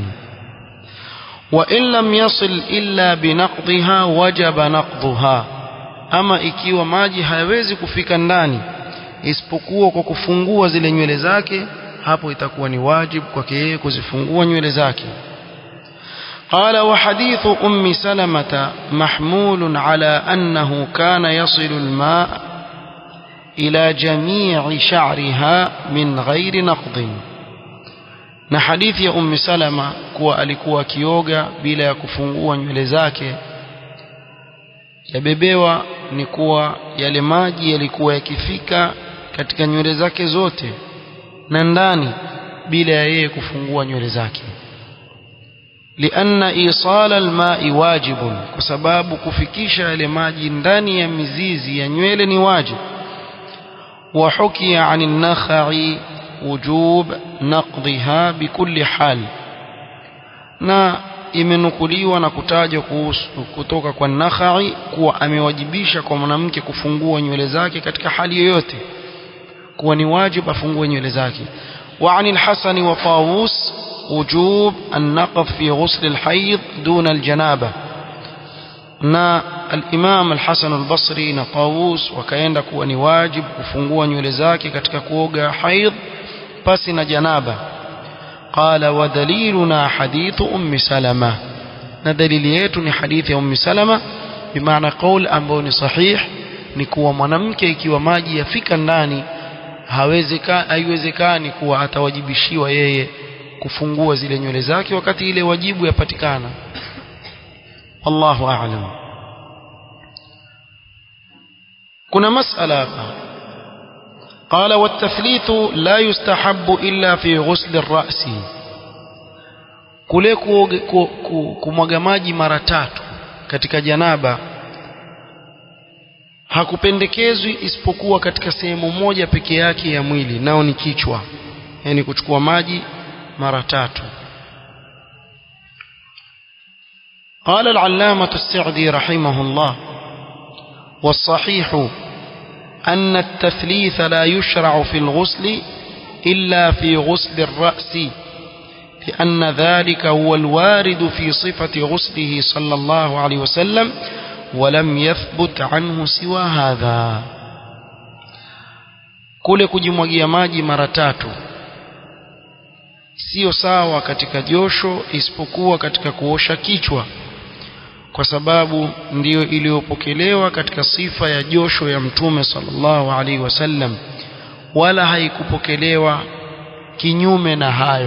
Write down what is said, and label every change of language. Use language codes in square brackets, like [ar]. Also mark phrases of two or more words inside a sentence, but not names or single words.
[ar] وإن لم يصل إلا بنقضها وجب نقضها, [sw] ama ikiwa maji hayawezi kufika ndani isipokuwa kwa kufungua zile nywele zake, hapo itakuwa ni wajibu kwake yeye kuzifungua nywele zake. [ar] قال: وحديث أم سلمة محمول على أنه كان يصل الماء إلى جميع شعرها من غير نقض. [sw] na hadithi ya Ummi Salama kuwa alikuwa kioga bila ya kufungua nywele zake yabebewa ni kuwa yale maji yalikuwa yakifika katika nywele zake zote na ndani bila ya yeye kufungua nywele zake. [ar] لأن إيصال الماء واجب, [sw] kwa sababu kufikisha yale maji ndani ya mizizi ya nywele ni wajib. [ar] وحكي عن النخع وجوب نقضها بكل حال, [sw] na imenukuliwa na kutajwa kutoka kwa Nakhai kuwa amewajibisha kwa mwanamke kufungua nywele zake katika hali yoyote, kuwa ni wajibu afungue nywele zake. [ar] وعن الحسن وطاووس وجوب النقض في غسل الحيض دون الجنابة. [sw] na al-Imam al-Hasan al-Basri na Tawus wakaenda kuwa ni wajib kufungua nywele zake katika kuoga haidh pasi na janaba. [ar] قال ودليلنا حديث أم سلمة, [sw] na dalili yetu ni hadithi ya ummi Salama, bimaana qaul ambao ni sahih ni kuwa mwanamke ikiwa maji yafika ndani haiwezekani kuwa atawajibishiwa yeye kufungua zile nywele zake wakati ile wajibu yapatikana. [ar] الله أعلم. [sw] kuna masala [ar] قال والتثليث لا يستحب إلا في غسل الرأس. [sw] kule kumwaga maji mara 3 katika janaba hakupendekezwi isipokuwa katika sehemu moja peke yake ya mwili, nao ni kichwa, yani kuchukua maji mara 3. [ar] قال العلامة السعدي رحمه الله والصحيح أن التثليث لا يشرع في الغسل إلا في غسل الرأس، لأن ذلك هو الوارد في صفة غسله صلى الله عليه وسلم ولم يثبت عنه سوى هذا. [sw] kule kujimwagia maji mara 3 sio sawa katika josho isipokuwa katika kuosha kichwa, kwa sababu ndiyo iliyopokelewa katika sifa ya josho ya Mtume [ar] صلى الله عليه وسلم, [sw] wala haikupokelewa kinyume na hayo.